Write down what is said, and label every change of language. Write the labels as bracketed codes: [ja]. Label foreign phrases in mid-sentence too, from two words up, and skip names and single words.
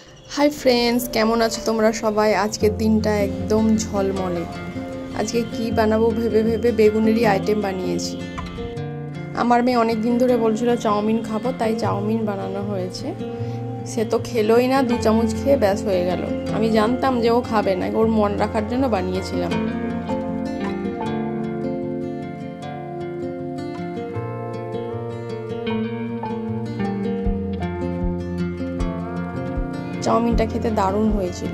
[en] Hi friends [bn] কেমন আছো তোমরা সবাই। আজকের দিনটা একদম ঝলমলে। আজকে কী বানাবো ভেবে ভেবে বেগুনেরই আইটেম বানিয়েছি। আমার মেয়ে অনেক দিন ধরে বলছিল চাউমিন খাবো, তাই চাউমিন বানানো হয়েছে। সে তো খেলোই না, 2 চামচ খেয়ে ব্যাস হয়ে গেল। আমি জানতাম যে ও খাবে না, ওর মন রাখার জন্য বানিয়েছিলাম। চাউমিনটা খেতে দারুণ হয়েছিল।